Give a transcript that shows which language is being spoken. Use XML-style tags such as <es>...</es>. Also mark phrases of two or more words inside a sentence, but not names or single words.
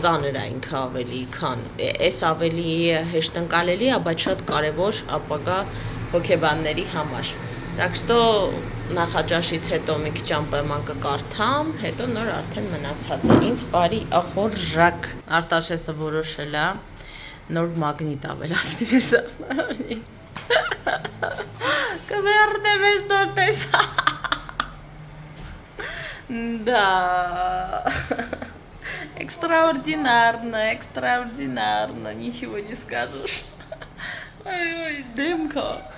<hy>է ինքը ավելի, քան այս ավելի հեշտ ընկալելի է, բայց շատ կարևոր ապագա հոգեբանների համար։</hy> <ru>Так что</ru> <hy>նախաճաշից հետո մի քիչ անպայման կկարդամ, հետո նոր արդեն մնացածը ինձ բարի ախորժակ։ Արտաշեսը որոշել է նոր մագնիտ ավելացնի մեր սարքարանի։ Կվերդեմ ես նոր տեսա։ Да.</hy> <ru>Экстраординарно, экстраординарно, ничего не скажешь. Ой, дымка.</ru>